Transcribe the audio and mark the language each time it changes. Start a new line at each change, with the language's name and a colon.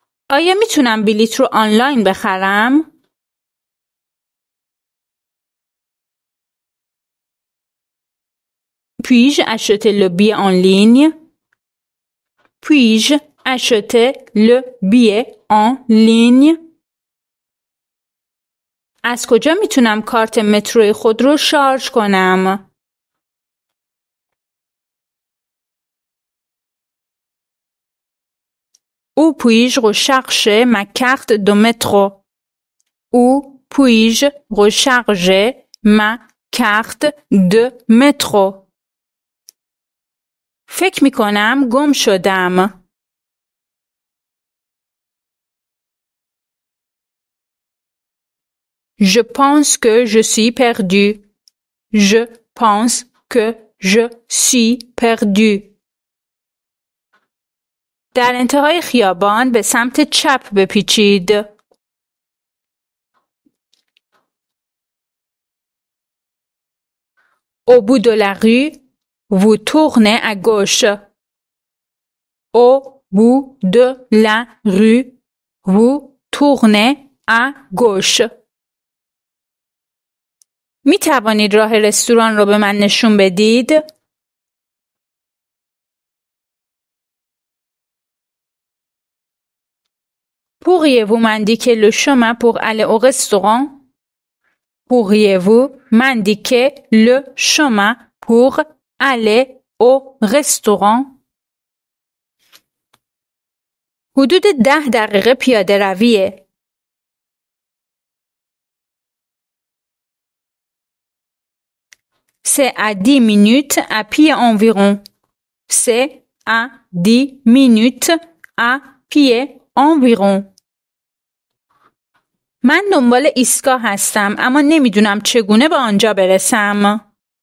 Persian: آیا میتونم بلیط رو آنلاین بخرم؟
French: Puis-je acheter le billet en ligne? Puis-je acheter le billet en ligne?
Persian: از کجا میتونم کارت مترو خود رو شارژ کنم؟
French: Où puis-je recharger ma carte de métro? Où puis-je recharger ma carte de métro?
Persian: فکر میکنم گم شدم.
French: Je pense que je suis perdu. Je pense que je suis perdu.
Persian: در انتهای خیابان به سمت چپ بپیچید.
French: Au bout de la rue, vous tournez à gauche. Au bout de la rue, vous tournez à gauche.
Persian: می توانید راه رستوران رو به من نشون بدید؟
French: Pourriez-vous m'indiquer le chemin pour aller au restaurant? Pourriez-vous m'indiquer le chemin pour aller au restaurant?
Persian: حدود 10 دقیقه پیاده رویه.
French: C'est à 10 minutes à pied environ. C'est à 10 minutes à pied environ.
Persian: من دنبال ایستگاه هستم اما نمیدونم چگونه به آنجا برسم.